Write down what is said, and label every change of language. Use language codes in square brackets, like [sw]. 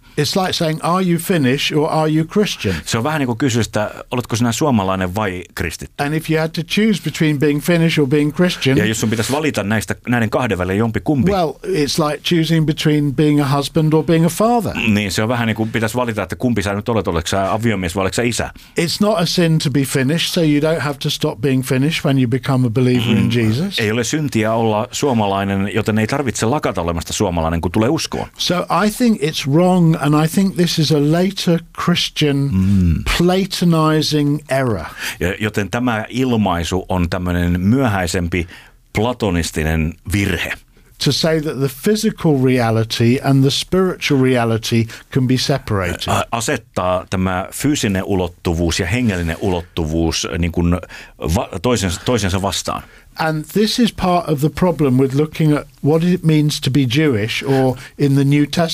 [en] It's like saying, are you Finnish or are you Christian? [fi] Se on vähän niin kuin kysyä, että oletko sinä suomalainen vai kristitty? [en] And if you had to choose between being Finnish or being Christian. [fi] Ja jos sun pitäisi valita näiden kahden välillä jompi kumpi. [en] Well, it's like choosing between being a husband or being a father. [fi] Niin, se on vähän niin kuin pitäisi valita, että kumpi sä nyt olet, oletko sä aviomies vai oletko sä isä? [en] It's not a sin to be Finnish, so you don't have to stop being Finnish when you become a believer in Jesus. [fi] Ei ole syntiä olla suomalainen, joten ei tarvitse lakata olemasta suomalainen, kun tulee uskoon. [en] So I think it's wrong, and I think this is a later Christian Platonizing error. [fi] Joten tämä ilmaisu on tämmöinen myöhäisempi platonistinen virhe. [en] To say that the physical reality and the spiritual reality can be separated. [fi] Asettaa tämä fyysinen ulottuvuus ja hengellinen ulottuvuus niin kuin toisensa vastaan. [en] And this is part of the problem with looking at what it means to be Jewish or in the New Testament.